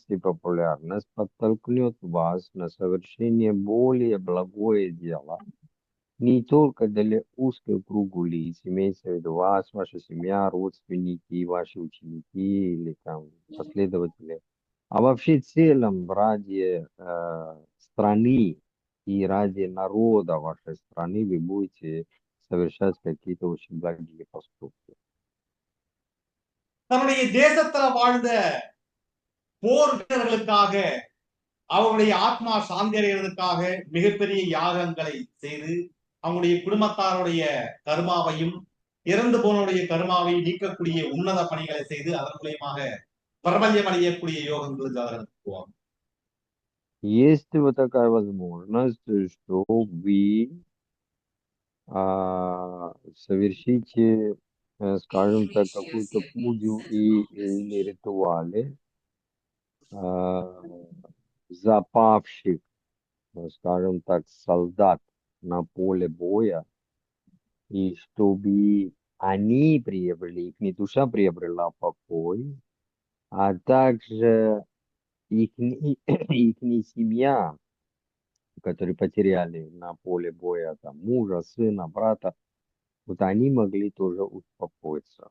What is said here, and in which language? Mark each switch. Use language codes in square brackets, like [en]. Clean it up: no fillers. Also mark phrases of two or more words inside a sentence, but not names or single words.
[ru] и популярность подтолкнет вас на совершение более благое дело, не только для узкого круга лиц, имеется в виду вас, ваша семья, родственники, ваши ученики или там последователи, а вообще в целом ради страны и ради народа вашей страны вы будете совершать какие-то очень благие поступки. [ta] தன்னுடைய தேசத்துல வாழ்ந்த போர் வீரர்களுக்காக அவருடைய ஆத்மா சாந்தி அடைகிறதுக்காக மிகப்பெரிய யாகங்களை செய்து அவங்களுடைய குடும்பத்தாருடைய கர்மாவையும் இறந்து போனோடைய கர்மாவை நீக்கக்கூடிய உன்னத பணிகளை செய்து அதன் மூலியமாக பிரபல்யம் அடையக்கூடிய யோகங்கள் ஜாதகத்துக்கு போவாங்க. [ru] Есть вот такая возможность, что вы совершите, скажем так, какую-то пуджу или ритуалы а, запавших, скажем так, солдат на поле боя, и чтобы они приобрели, их не душа приобрела покой, а также их, их семья, которые потеряли на поле боя там, мужа, сына, брата, вот они могли тоже успокоиться.